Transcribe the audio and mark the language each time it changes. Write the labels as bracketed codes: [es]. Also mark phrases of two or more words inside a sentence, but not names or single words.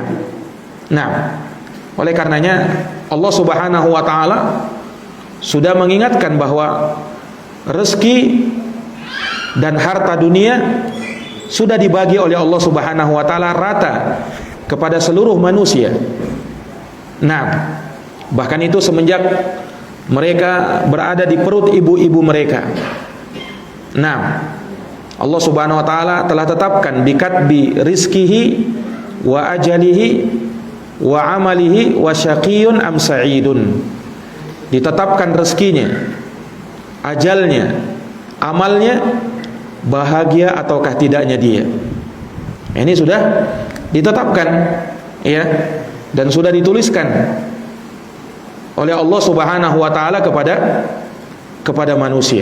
[id] Nah, oleh karenanya Allah [ar] سبحانه وتعالى [id] sudah mengingatkan bahwa rezeki dan harta dunia sudah dibagi oleh Allah [ar] سبحانه وتعالى [id] rata kepada seluruh manusia. Nah, bahkan itu semenjak mereka berada di perut ibu-ibu mereka. Nah, Allah [ar] سبحانه وتعالى [id] telah tetapkan [ar] بكتب رزقه وأجله وعمله وشقي أم سعيد. [id] Ditetapkan rezekinya, ajalnya, amalnya, bahagia ataukah tidaknya dia. Ini sudah ditetapkan, ya, dan sudah dituliskan oleh Allah [ar] سبحانه وتعالى [id] kepada manusia.